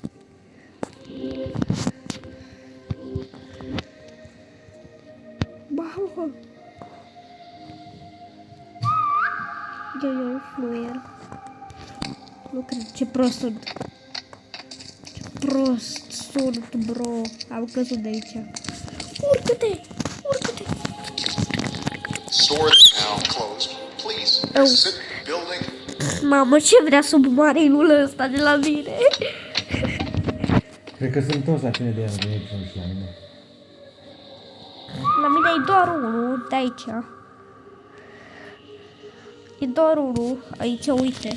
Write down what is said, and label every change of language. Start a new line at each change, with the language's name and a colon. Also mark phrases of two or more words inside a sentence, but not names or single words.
Romanian: Mamă! Eu fluier. Nu cred, ce prost sunt. Ce prost sunt, bro. Am căzut de aici. Urcă-te! Urcă-te!
English: Sword now closed. Please Oh. exit the building.
Romanian: Mamă, ce vrea submarinul ăsta de la mine? Cred că sunt toți la tine de ea, de aici și la mine. La mine e doar unul, de aici. E doar unul, aici, uite.